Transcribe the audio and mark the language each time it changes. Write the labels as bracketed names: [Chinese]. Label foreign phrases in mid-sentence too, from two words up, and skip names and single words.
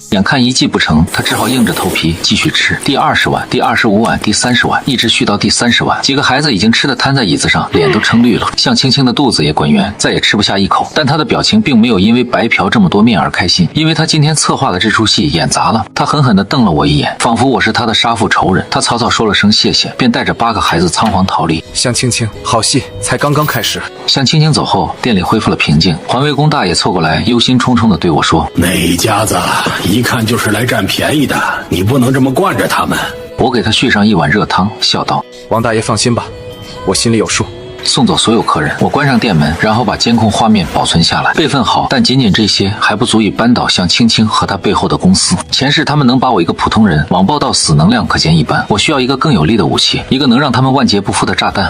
[Chinese] 眼看一計不成，他只好硬着頭皮繼續吃。第20碗，第25碗，第30碗，一直續到第30碗。幾個孩子已經吃得癱在椅子上，臉都撐綠了。向青青的肚子也滾圓，再也吃不下一口。但他的表情並沒有因為白嫖這麼多面而開心，因為他今天策劃的這出戲演砸了。他狠狠地瞪了我一眼，仿佛我是他的殺父仇人。他草草說了聲謝謝，便帶着8個孩子倉皇逃離。向青青，好戲才剛剛開始。向青青走後，店裡恢復了平靜。環衛工大爺湊過來，憂心忡忡地對我說：“ 那一家子一看就是來占便宜的，你不能這麼慣着他們。” 我給他續上一碗熱湯，笑道：“ 王大爺放心吧，我心裡有數。” 送走所有客人，我關上店門，然後把監控畫面保存下來。備份好，但僅僅這些還不足以扳倒向青青和他背後的公司。前世他們能把我一個普通人網暴到死，能量可見一斑。我需要一個更有力的武器，一個能讓他們萬劫不復的炸彈。